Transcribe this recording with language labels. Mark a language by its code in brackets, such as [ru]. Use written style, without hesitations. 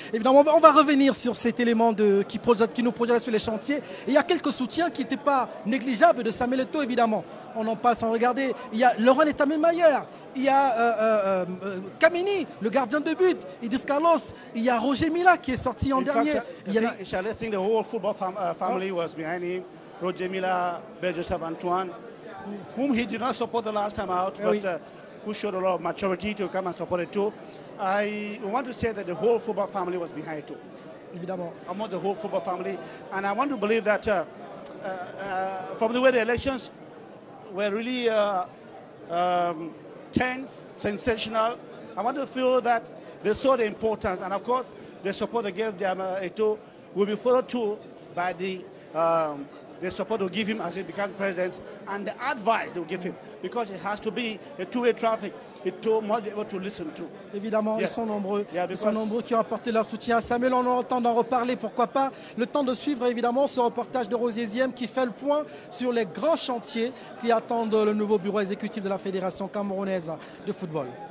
[fr] Évidemment on va revenir sur cet élément qui nous projette sur les chantiers. Et il y a quelques soutiens qui n'étaient pas négligeables de Samuel Eto'o évidemment. On en parle sans regarder. Il y a Laurent Etamé-Maillère. Il y a Kamini, le gardien de but, Idriss Carlos. Il y a Roger Mila qui est sorti en dernier. [en] I think the whole football family was behind him. Roger Mila, Joseph Antoine, whom he did not support the last time out, but who showed a lot of maturity to come and support it too. I want to say that the whole football family was behind it too. [fr] Évidemment. [en] I want the whole football family, and I want to believe that from the way the elections were really tense, sensational, I want to feel that they saw the importance, and of course, the support they gave Eto'o will be followed too by the support they'll give him as he becomes president, and the advice they'll give him, because it has to be a two-way traffic. Eto'o must be able to listen to. [fr] Évidemment, ils sont nombreux. Ils sont nombreux qui ont apporté leur soutien à Samuel. On aura le temps d'en reparler, pourquoi pas. Le temps de suivre évidemment ce reportage de Rosier Ziem qui fait le point sur les grands chantiers qui attendent le nouveau bureau exécutif de la Fédération camerounaise de football.